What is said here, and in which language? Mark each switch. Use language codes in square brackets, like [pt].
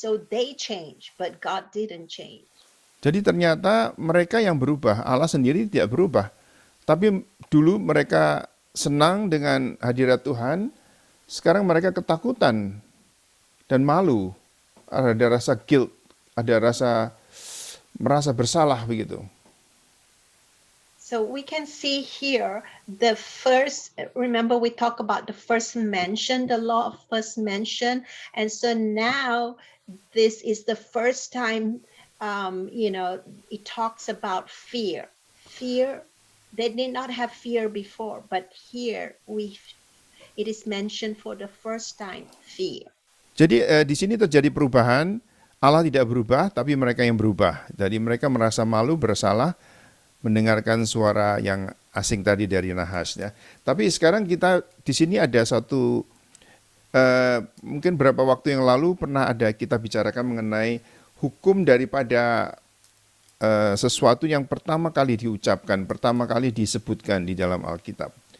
[en] So they changed, but God didn't change. [id] Jadi ternyata mereka yang berubah, Allah sendiri tidak berubah. Tapi dulu mereka senang dengan hadirat Tuhan, sekarang mereka ketakutan dan malu. Ada rasa guilt, ada rasa merasa bersalah begitu. [en] So we can see here the first, remember we talk about the first mention, the law of first mention. And so now this is the first time, it talks about fear. Fear, they did not have fear before, but here it is mentioned for the first time, fear. [id] Jadi di sini terjadi perubahan, Allah tidak berubah, tapi mereka yang berubah. Jadi mereka merasa malu, bersalah, mendengarkan suara yang asing tadi dari Nahas. Ya. Tapi sekarang kita di sini ada satu, mungkin beberapa waktu yang lalu pernah ada kita bicarakan mengenai hukum daripada sesuatu yang pertama kali diucapkan, pertama kali disebutkan di dalam Alkitab.